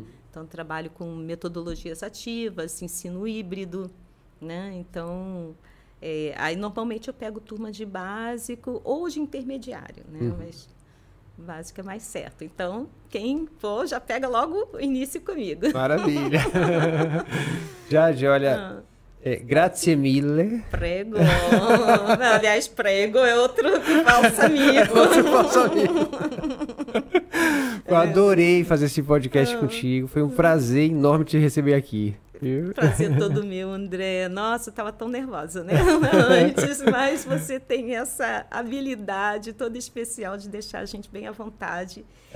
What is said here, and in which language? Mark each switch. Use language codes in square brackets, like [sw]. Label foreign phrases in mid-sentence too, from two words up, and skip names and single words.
[pt] Então trabalho com metodologias ativas, ensino híbrido, né? Então aí normalmente eu pego turma de básico ou de intermediário, né? Mas básico é mais certo. Então, quem for, já pega logo o início comigo. Maravilha. Jade, olha, [it] grazie mille. [pt] Prego. Aliás, prego é outro falso amigo. Outro falso amigo. Eu adorei fazer esse podcast contigo. Foi um prazer enorme te receber aqui. Prazer todo meu, André. Nossa, eu estava tão nervosa, né? Antes, mas você tem essa habilidade toda especial de deixar a gente bem à vontade.